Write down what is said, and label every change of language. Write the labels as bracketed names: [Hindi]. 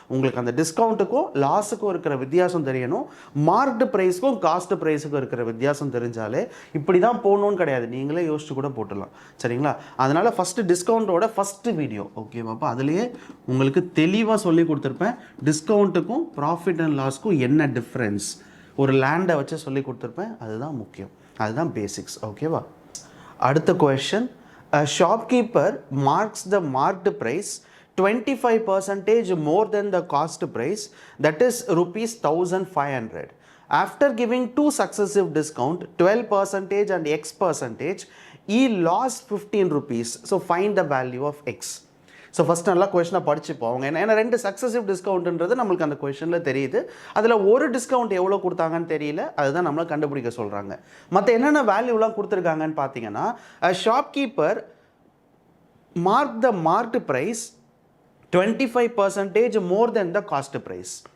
[Tamil] உங்களுக்கு அந்த டிஸ்கவுண்ட்டுக்கும் லாஸுக்கும் இருக்கிற வித்தியாசம் தெரியணும், மார்க்டு ப்ரைஸுக்கும் காஸ்ட் ப்ரைஸுக்கும் இருக்கிற வித்தியாசம் தெரிஞ்சாலே இப்படி தான் போகணுன்னு கிடையாது, நீங்களே யோசிச்சு கூட போட்டுடலாம். சரிங்களா? அதனால் ஃபஸ்ட்டு டிஸ்கவுண்ட்டோட ஃபஸ்ட்டு வீடியோ ஓகேவாப்பா, அதுலேயே உங்களுக்கு தெளிவாக சொல்லி கொடுத்துருப்பேன். டிஸ்கவுண்ட்டுக்கும் ப்ராஃபிட் அண்ட் லாஸ்க்கும் என்ன டிஃப்ரென்ஸ் ஒரு லேண்டை வச்சு சொல்லி கொடுத்துருப்பேன். அதுதான் முக்கியம், அதுதான் பேசிக்ஸ். ஓகேவா? அடுத்த question, [English] Shopkeeper marks the marked price 25% more than the cost price, that is rupees 1500. After giving 2 successive discount 12% and x%, he lost 15 rupees. So find the value of x. So first [Tamil] நல்லா கொஷனை படிச்சுப்போம். அவங்க ஏன்னா 2 successive டிஸ்கவுண்ட்ன்றது நம்மளுக்கு அந்த கொஷனில் தெரியுது. அதில் ஒரு discount எவ்வளோ கொடுத்தாங்கன்னு தெரியல, அதுதான் நம்மளை கண்டுபிடிக்க சொல்கிறாங்க. மற்ற என்னென்ன வேல்யூலாம் கொடுத்துருக்காங்கன்னு பார்த்தீங்கன்னா [English] Shopkeeper mark the marked price 25% more than the cost price.